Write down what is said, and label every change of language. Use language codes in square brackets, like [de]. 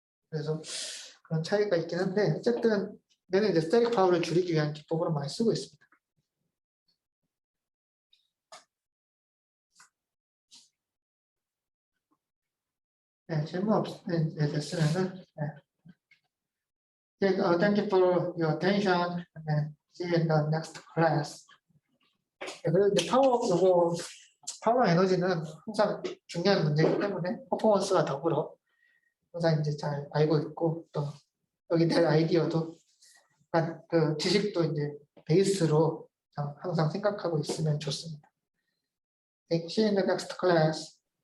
[ko] 그래서 그런 차이가 있긴 한데 어쨌든 얘는 이제 스태틱 파워를 줄이기 위한 기법으로 많이 쓰고 있습니다. 네, 질문 없으면 됐으면은 네. [en] Thank you for your attention and see you in the next class. [ko] 네, 그리고 이제 파워 에너지는 항상 중요한 문제이기 때문에 퍼포먼스와 더불어 항상 이제 잘 알고 있고 또 여기 될 아이디어도 그 지식도 이제 베이스로 항상 생각하고 있으면 좋습니다. [en] See you in the next class.